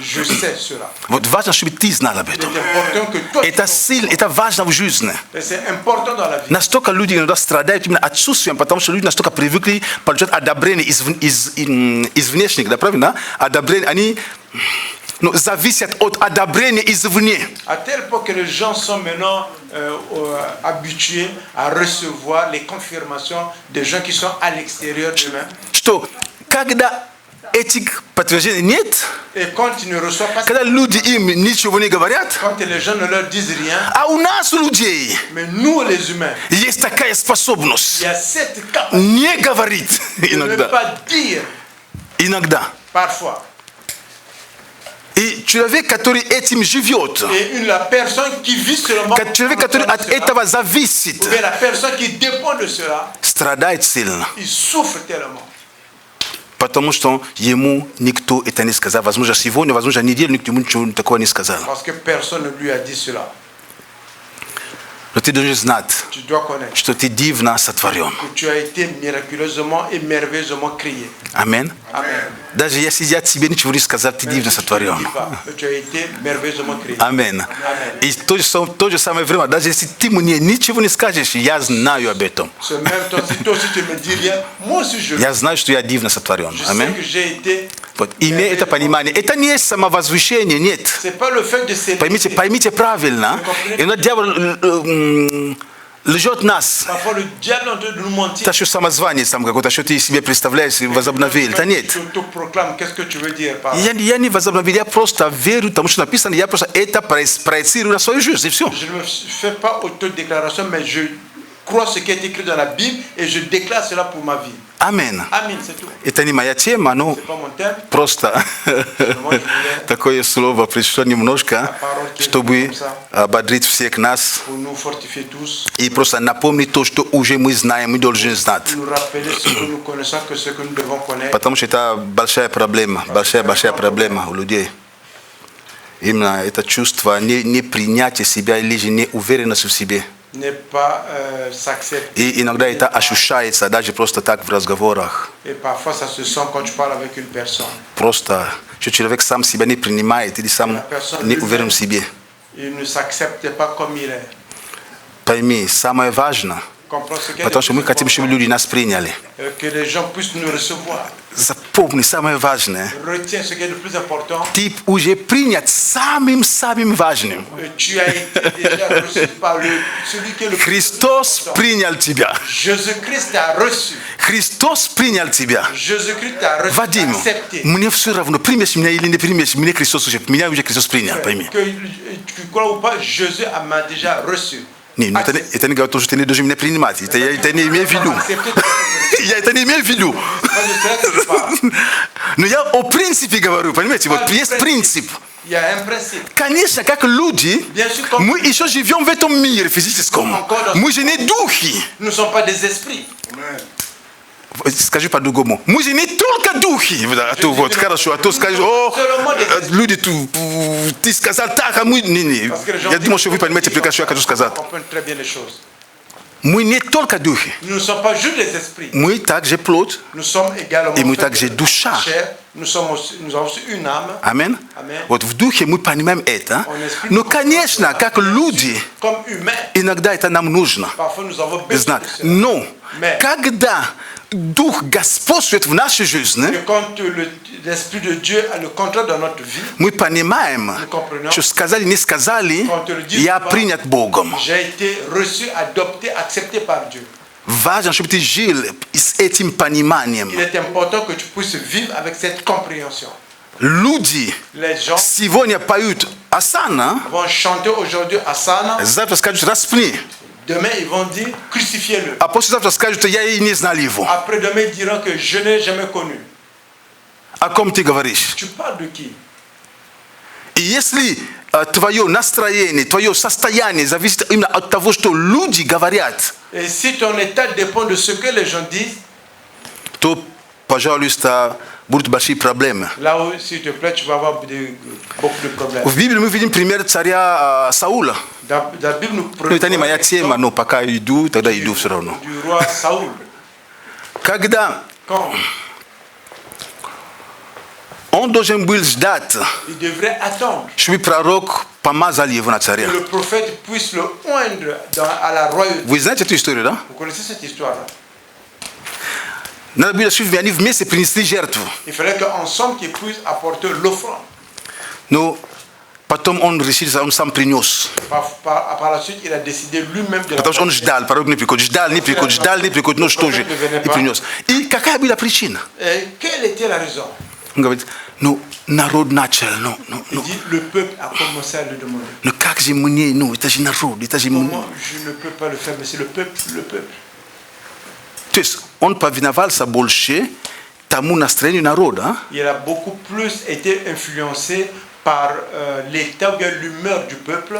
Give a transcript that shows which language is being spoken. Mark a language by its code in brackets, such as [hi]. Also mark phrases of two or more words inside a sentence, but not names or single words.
[ru] Вот важно, чтобы ты знал об этом. Это сильно, это важно в жизни. Настолько люди иногда страдают именно отсутствием, потому что люди настолько привыкли получать одобрение из внешних, да, правильно? Одобрение, они No, зависят от одобрения извне. [fr] À tel point que les gens sont maintenant habitués à recevoir les confirmations des gens qui sont à l'extérieur d'eux-mêmes. [ru] Что, когда этих подтверждений нет, [fr] Et quand ils ne reçoivent pas, [ru] когда люди им ничего не говорят, [fr] quand les gens ne leur disent rien, [ru] а у нас, у людей, [fr] mais nous les humains, [ru] есть такая способность [fr] il y a cette capacité [ru] не говорить [fr] de ne [ru] иногда. [fr] pas dire [ru] Иногда. [fr] parfois. [ru] И человек, который этим живет, [fr] Et la personne qui vit seulement, [ru] человек, который от этого зависит, [fr] ou bien la personne qui dépend de cela, [ru] страдает сильно. [fr] il souffre tellement. [ru] Потому что ему никто это не сказал. Возможно, сегодня, возможно, неделю никто ему ничего такого не сказал. [fr] Parce que personne ne lui a dit cela. [ru] Но ты должен знать, [fr] Tu dois connaître [ru] что ты дивно сотворен. [fr] que tu as été miraculeusement et merveilleusement créé. [ru] Аминь. [fr] Amen. [ru] Даже если я тебе ничего не сказал, ты дивно сотворен. [fr] Tu as été merveilleusement créé. [ru] Аминь. И в то же самое время, даже если ты мне ничего не скажешь, я знаю об этом. [fr] Ce même temps, si toi aussi tu ne me dis rien, moi aussi je [ru] Я знаю, что я дивно сотворен. [fr] sais [ru] Аминь. [fr] que j'ai été. [ru] Вот, имея это понимание, это не самовозвышение, нет. [fr] C'est pas le fait de s'élever. [ru] Поймите правильно. Иногда дьявол лжет нас. [fr] Parfois le diable en train de nous mentir. [ru] Это что самозванец, там какой-то, что ты себе представляешь, возобновил. Это нет. [fr] Tu proclames, qu'est-ce que tu veux dire par là? [ru] Я не возобновил, я просто верю тому, что написано, я просто это проецирую на свою жизнь, и все. [fr] Je ne fais pas autodéclaration, mais je crois ce qui est écrit dans la Bible et je déclare cela pour ma vie. [ru] Аминь. [fr] Amen, c'est tout. [ru] Это не моя тема, но [fr] C'est pas mon thème. [ru] просто такое слово пришло немножко, чтобы ободрить всех нас [fr] Pour nous fortifier tous, [ru] и просто напомнить то, что уже мы знаем, мы должны знать. [fr] nous rappeler ce que nous connaissons, que ce que nous devons connaître. [ru] Потому что это большая проблема у людей. Именно это чувство непринятия себя или же неуверенности в себе. [fr] N'est pas s'accepter. [ru] И иногда это ощущается даже просто так в разговорах. [fr] Et parfois ça se sent quand tu parles avec une personne. [ru] Просто, что человек сам себя не принимает или сам не уверен в себе. [fr] Il ne s'accepte pas comme il est. [ru] Пойми, самое важное, [fr] Comprends ce qu'est [ru] потому что мы хотим, чтобы люди нас приняли. [fr] que les gens puissent nous recevoir. [ru] Запомни, самое важное. [fr] Retiens ce qui est le plus important. [ru] Ты уже принят самым важным. [fr] Tu as été déjà reçu par celui qui est le plus [ru] Христос [fr] important. [ru] принял тебя. [fr] Jésus-Christ t'a reçu. [ru] Христос принял тебя. [fr] Jésus-Christ t'a reçu, [ru] Вадим, [fr] accepté. [ru] мне все равно, примешь меня или не примешь, меня Христос принял, пойми. [fr] Que tu crois ou pas, Jésus m'a déjà reçu. [ru] Не, ну это не говорит, что ты не должен меня принимать. Это я это не имею в виду. Я это не имею в виду. Но я о принципе говорю, понимаете? Вот есть принцип. [fr] Il y a un principe. [ru] Конечно, как люди, мы еще живем в этом мире физическом. Мы же не духи. [fr] Nous ne sommes pas des esprits. [ru] Скажи по-другому. Мы же не только духи. А то вот хорошо, а то скажешь, о, люди, ты сказал так, а мы... Не. Я думаю, что вы понимаете прекрасно, что я хочу сказать. Мы не только духи. [fr] Nous ne sommes pas juste des esprits. [ru] Мы также плоть. [fr] Nous sommes également [ru] И мы также душа. [fr] Nous avons aussi une âme. [ru] Аминь. Вот в духе мы понимаем это. Но, конечно, как люди, [fr] Comme humains, [ru] иногда это нам нужно [fr] parfois nous avons besoin [ru] знать. [fr] de cela. [ru] Но, когда Дух господствует в нашей жизни, [fr] Et quand l'Esprit de Dieu a le contrôle dans notre vie, [ru] мы понимаем, что сказали, не сказали, я принят Богом. [fr] j'ai été reçu, adopté, accepté par Dieu. [ru] Важно, чтобы ты жил с этим пониманием. [fr] Il est important que tu puisses vivre avec cette compréhension. [ru] Люди [fr] Les gens [ru] сегодня поют Асана, [fr] vont chanter aujourd'hui Asana, [ru] завтра скажут распни. [fr] demain ils vont dire crucifiez-le. [ru] А послезавтра скажут, я и не знал его. [fr] Après-demain ils diront que je n'ai jamais connu. [ru] О ком ты говоришь? [fr] Tu parles de qui? [ru] И если твое настроение, твое состояние зависит именно от того, что люди говорят, [fr] Et si ton état dépend de ce que les gens disent, [ru] то, пожалуйста, будут большие проблемы. [fr] là où, s'il te plaît, tu vas avoir beaucoup de problèmes. [ru] В Библии мы видим пример царя Саула. [fr] Dans la Bible, nous [ru] Ну, это не моя тема, но пока иду, тогда иду все равно. [fr] du roi Saoul. [ru] Когда [fr] Quand [ru] он должен был ждать, [fr] il devrait attendre [ru] чтобы пророк помазал его на [fr] que [ru] царя. [fr] le prophète puisse le oindre à la royauté. [ru] Вы знаете эту историю, да? [fr] Vous connaissez cette histoire-là? [ru] Надо было, чтобы они вместе принесли жертву. [fr] Il fallait qu'ensemble qu'ils puissent apporter l'offrande. Nous, [ru] потом он решил, он сам принес. [fr] Par la suite, il a décidé lui-même de [ru] Потому что он ждал, порой не приходит, ждал, но что же, и принес. И какая была причина? [fr] Quelle était la raison? [ru] Он говорит, ну, народ начал, [fr] Il dit, le peuple a commencé à le demander. [ru] Ну, как же мне, ну, это же народ, это же... [fr] Comment je ne peux pas le faire, mais c'est le peuple, le peuple. [ru] То есть, он повиновался больше тому настроению народа. [fr] Il a beaucoup plus été influencé par l'état ou bien l'humeur du peuple.